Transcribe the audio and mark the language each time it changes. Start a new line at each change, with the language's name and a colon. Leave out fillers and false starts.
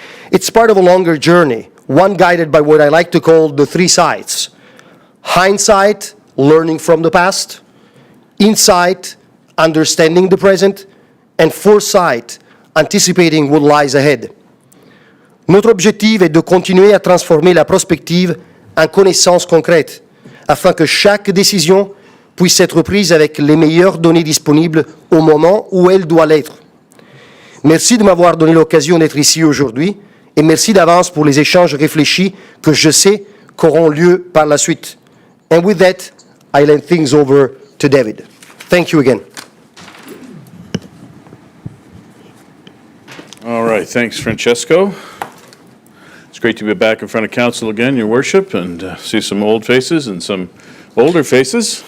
English: It's part of a longer journey, one guided by what I like to call the three sights: hindsight, learning from the past; insight, understanding the present; and foresight, anticipating what lies ahead.
French: Notre objectif est de continuer à transformer la prospective en connaissances concrètes, afin que chaque décision puisse être prise avec les meilleures données disponibles au moment où elle doit l'être. Merci de m'avoir donné l'occasion d'être ici aujourd'hui et merci d'avance pour les échanges réfléchis que je sais qu'auront lieu par la suite.
English: And with that, I hand things over to David. Thank you again. All right, thanks, Francesco. It's great to be back in front of council again, Your Worship, and see some old faces and some older faces.